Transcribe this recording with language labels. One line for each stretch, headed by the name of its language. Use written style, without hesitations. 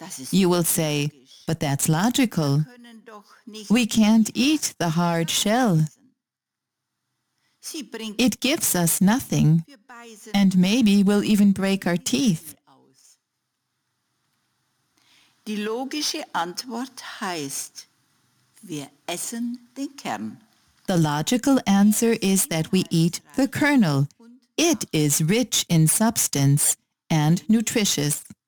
English: You will say, but that's logical. We can't eat the hard shell. It gives us nothing, and maybe we'll even break our teeth.
German: Die logische Antwort heißt, wir essen den Kern.
English: The logical answer is that we eat the kernel. It is rich in substance and nutritious.